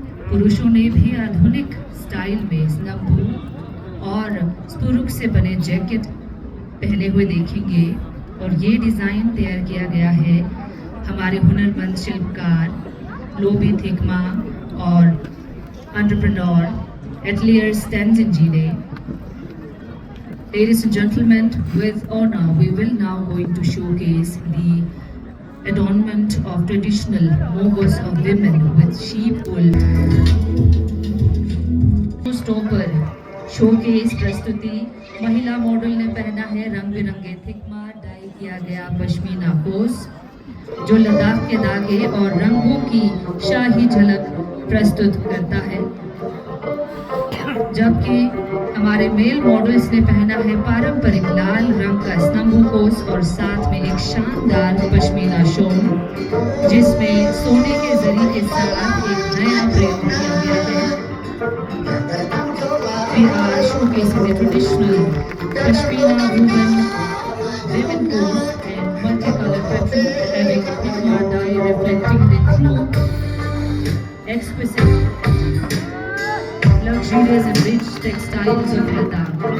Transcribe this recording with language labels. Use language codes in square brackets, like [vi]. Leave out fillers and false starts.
[hi] पुरुषों ने भी आधुनिक स्टाइल में स्नम्बू और स्पुरुक से बने जैकेट पहने हुए देखेंगे और ये डिजाइन तैयार किया गया है हमारे हुनरमंद शिल्पकार लोबी थिकमा और एंटरप्रेन्योर एटलियर स्टेंजिन जी ने। [en] Ladies and gentlemen, with honor, we will now going to showcase the adornment of traditional mogos of women with sheep wool. [hi] Stopper showcase प्रस्तुति महिला मॉडल ने पहना है रंग बिरंगे थिकमा डाई किया गया पश्मीना कोस जो लद्दाख के धागे और रंगों की शाही झलक प्रस्तुत करता है, जबकि हमारे मेल मॉडल्स ने पहना है पारंपरिक लाल रंग का स्तंभू कोस और साथ में एक शानदार पश्मीना शॉल जिसमें सोने के जरी के साथ एक नया प्रयोग किया गया है। [en] We are showcasing the traditional Pashmina woven coats and multicolored fabric having Pigma dye reflecting the true, exquisite, luxurious and rich textiles of Ladakh.